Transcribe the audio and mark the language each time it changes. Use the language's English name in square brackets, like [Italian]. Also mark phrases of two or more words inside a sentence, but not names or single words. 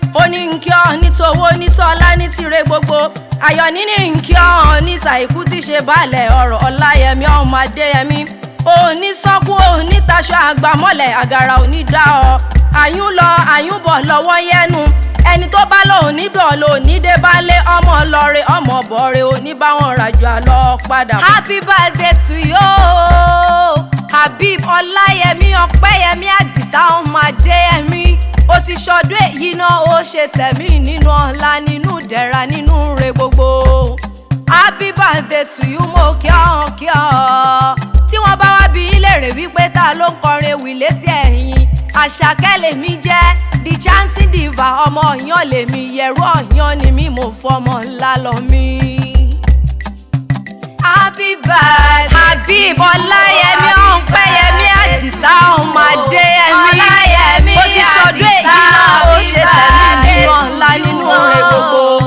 [Yoruba] Ó ní ń kí ọ ní towó, ní tọ́lá, ní tire gbogbo. Ayọ̀ ní ní ń kí ọ ní tàìkú tí ṣe baálẹ̀ ọ̀rọ̀. Ọláyẹmí ọmọ Adéyẹmí. O ò ní sọ́kú, o ò ní taṣọ àgbà mọ́lẹ̀, àgàrà ò ní dá ọ. Àyùn lọ, àyùn bọ̀ lọ́wọ́ yẹnu. Ẹni tó bá lòun ní dọ̀, lòun ní dé bá lé ọmọ lọ́re, ọmọ bọ̀re, ò ní bá wọn rajà lọ padà. [English] Happy birthday to you, [Yoruba] Habib Ọláyẹmí Ọpẹ́yẹmí Àdìsá ọmọ Adéyẹmí. O ti ṣọdún èyí náà, ó ṣe tẹ̀mí nínú ọlá, nínú ìdẹ̀ra, nínú ire gbogbo. [English] Happy birthday to you, [Yoruba] mo kí ọ, kí ọ. Tí wọ́n bá wá bi í léèrè wípé ta ló ń kọrin ewì létí ẹ̀yin, Àṣàkẹ́ lèmi jẹ́, [English] the chanting diva, [Yoruba] ọmọ Ọ̀yàn lèmi, yẹ̀rú Ọ̀yàn ni mí, mo fọmọ ńlá lọ mí. [English] Happy birthday Habib Ọláyẹmí Ọpẹ́yẹmí Àdìsá ọmọ Adéyẹmí. [Yoruba] Ọláyẹmí O ti ṣọdún èyí náà, ó ṣe tẹ̀mí nínú ọlá, nínú ire gbogbo.